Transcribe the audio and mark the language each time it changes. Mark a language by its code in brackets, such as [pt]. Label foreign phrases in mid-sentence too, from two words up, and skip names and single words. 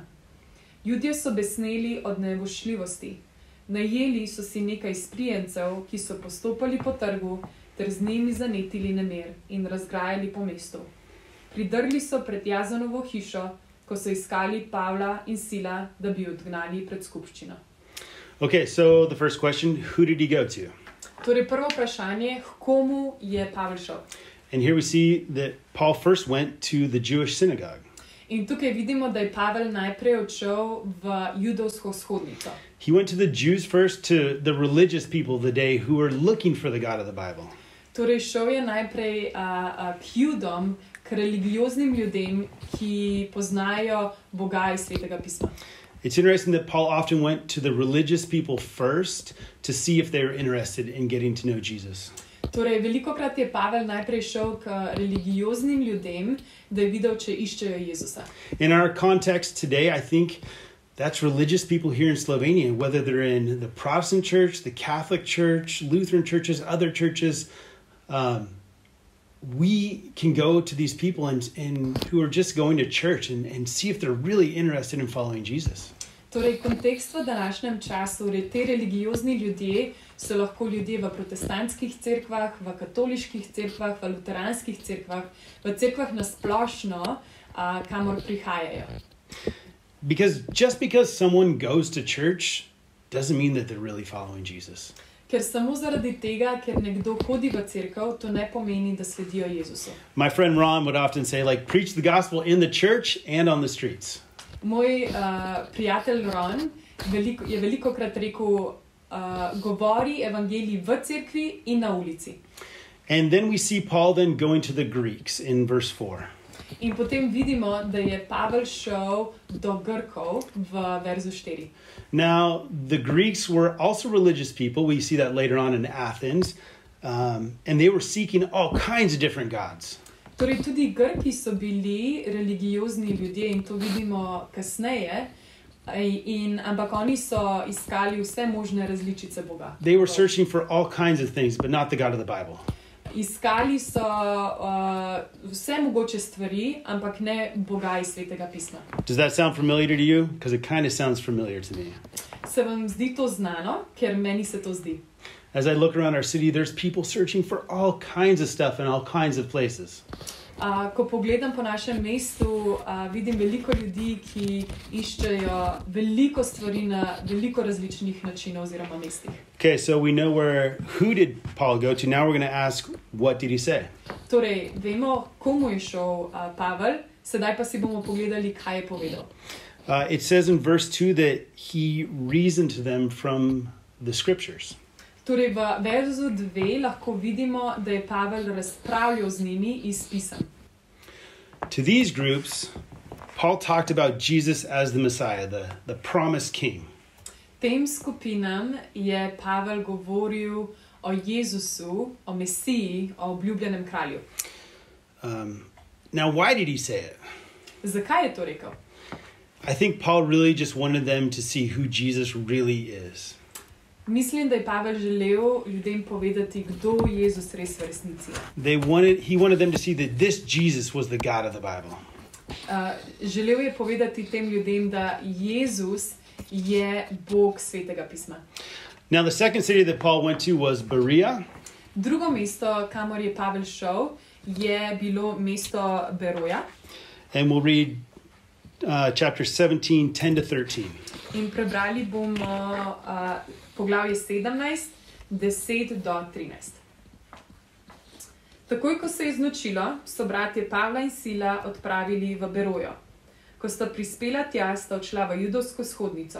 [sl] Judje so besneli od nevošljivosti. Najeli so si nekaj sprijencev, ki so postopali po trgu, ter z njimi zanetili nemir in razgrajali po mestu. Pridrli so pred Jazanovo hišo, ko so iskali Pavla in Sila, da bi odgnali pred skupščino. [en] Okay, so the first question, who did he go to? [sl] Torej, prvo vprašanje, k komu je Pavel šel? [en] And here we see that Paul first went to the Jewish synagogue. [sl] In tukaj vidimo, da je Pavel najprej odšel v judovsko shodnico. [en] He went to the Jews first, to the religious people of the day who were looking for the God of the Bible. [sl] Torej, šel je najprej k Judom, k religioznim ljudem, ki poznajo Boga iz Svetega pisma. [en] It's interesting that Paul often went to the religious people first to see if they were interested in getting to know Jesus. [sl] Torej, velikokrat je Pavel najprej šel k religioznim ljudem, da je videl, če iščejo Jezusa. [en] In our context today, I think that's religious people here in Slovenia, whether they're in the Protestant church, the Catholic church, Lutheran churches, other churches. We can go to these people and who are just going to church and see if they're really interested in following Jesus. [sl] Torej, kontekst v današnjem času, te religiozni ljudje so lahko ljudje v protestantskih cerkvah, v katoliških cerkvah, v luteranskih cerkvah, v cerkvah na splošno, kamor prihajajo. [en] Just because someone goes to church doesn't mean that they're really following Jesus. [sl] Ker samo zaradi tega, ker nekdo hodi v cerkev, to ne pomeni, da sledijo Jezusu. [en] My friend Ron would often say, preach the gospel in the church and on the streets. [sl] Moj prijatelj Ron je velikokrat rekel, govori evangelij v cerkvi in na ulici. [en] And then we see Paul then going to the Greeks in verse 4. [sl] In potem vidimo, da je Pavel šel do Grkov v verzu 4. [en] Now, the Greeks were also religious people. We see that later on in Athens. And they were seeking all kinds of different gods. [sl] Torej, tudi Grki so bili religiozni ljudje in to vidimo kasneje, ampak oni so iskali vse možne različice Boga. [en] They were searching for all kinds of things, but not the God of the Bible. [sl] Iskali so vse mogoče stvari, ampak ne Boga iz Svetega pisma. [en] Does that sound familiar to you? Because it kind of sounds familiar to me. [sl] Se vam zdi to znano? Ker meni se to zdi. [en] As I look around our city, there's people searching for all kinds of stuff in all kinds of places. [sl] Ko pogledam po našem mestu, vidim veliko ljudi, ki iščejo veliko stvari na veliko različnih načinov oziroma mestih. [en] Okay, so we know who did Paul go to. Now we're going to ask, what did he say? [sl] Torej, vemo, komu je šel Pavel, sedaj pa si bomo pogledali, kaj je povedal. [en] It says in verse 2 that he reasoned to them from the scriptures. [sl] Torej, v verzu 2 lahko vidimo, da je Pavel razpravljal z njimi iz pisem. [en] To these groups, Paul talked about Jesus as the Messiah, the promised king. [sl] Tem skupinam je Pavel govoril o Jezusu, o Mesiji, o obljubljenem kralju. [en] Now, why did he say it? [sl] Zakaj je to rekel? [en] I think Paul really just wanted them to see who Jesus really is. [sl] Mislim, da je Pavel želel ljudem povedati, kdo je Jezus res v resnici. [en] He wanted them to see that this Jesus was the God of the Bible. [sl] Želel je povedati tem ljudem, da Jezus je Bog svetega pisma. [en] Now, the second city that Paul went to was Berea. [sl] Drugo mesto, kamor je Pavel šel, je bilo mesto Beroja. [en] And we'll read chapter 17, 10 to 13. [sl] In prebrali bomo poglavje 17, 10 do 13. Takoj, ko se je znočilo, so bratje Pavla in Sila odpravili v Berojo. Ko sta prispela tja, sta odšla v judovsko shodnico.